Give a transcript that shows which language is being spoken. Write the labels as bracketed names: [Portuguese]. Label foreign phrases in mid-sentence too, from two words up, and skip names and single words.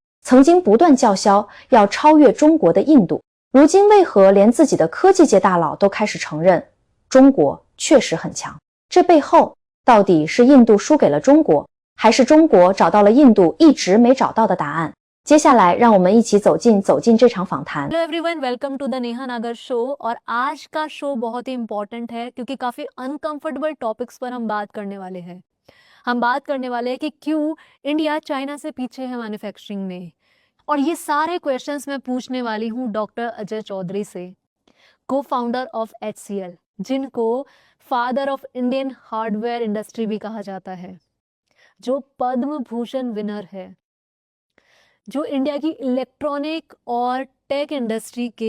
[Chinese] 曾经不断叫嚣要超越中国的印度，如今为何连自己的科技界大佬都开始承认中国确实很强？这背后到底是印度输给了中国，还是中国找到了印度一直没找到的答案？接下来让我们一起走进这场访谈。 [English] Hello everyone, welcome to the [Hindi] नेहा नागर शो। और आज का शो बहुत ही इंपॉर्टेंट है क्योंकि काफ़ी [English] uncomfortable topics [Hindi] पर हम बात करने वाले हैं। हम बात करने वाले हैं कि क्यों इंडिया चाइना से पीछे है मैन्युफैक्चरिंग में। और ये सारे क्वेश्चंस मैं पूछने वाली हूँ डॉक्टर अजय चौधरी से, [English] co-founder of [Hindi] HCL, जिनको [English] father of Indian hardware industry [Hindi] भी कहा जाता है, जो पद्म भूषण विनर है, जो इंडिया की इलेक्ट्रॉनिक और [English] tech industry [Hindi] के।